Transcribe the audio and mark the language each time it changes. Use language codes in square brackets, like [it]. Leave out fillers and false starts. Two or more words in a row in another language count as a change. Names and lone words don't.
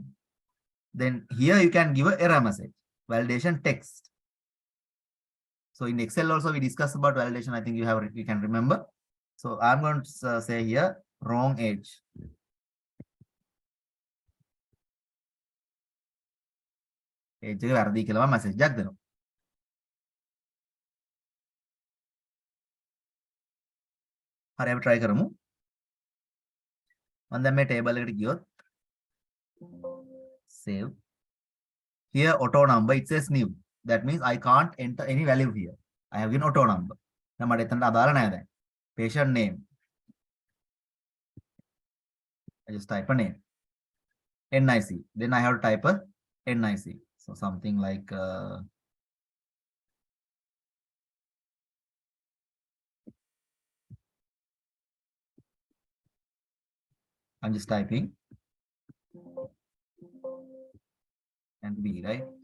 [en] Then here you can give an error message, validation text. So in Excel also we discussed about validation. I think you can remember. So I'm going to say here wrong age. [si] Age එක වැරදි කියලා මම message එකක් දෙනවා. හරි අපි try කරමු. මම දැන් මේ table එකට ගියොත් save. [en] Here auto number it says new. That means I can't enter any value here. I have given auto number. [si] දැන් මට එතනට අදාළ නැහැ දැන්. [en] Patient name. I just type a name. NIC. Then I have to type a NIC. So something like I'm just typing and B, right?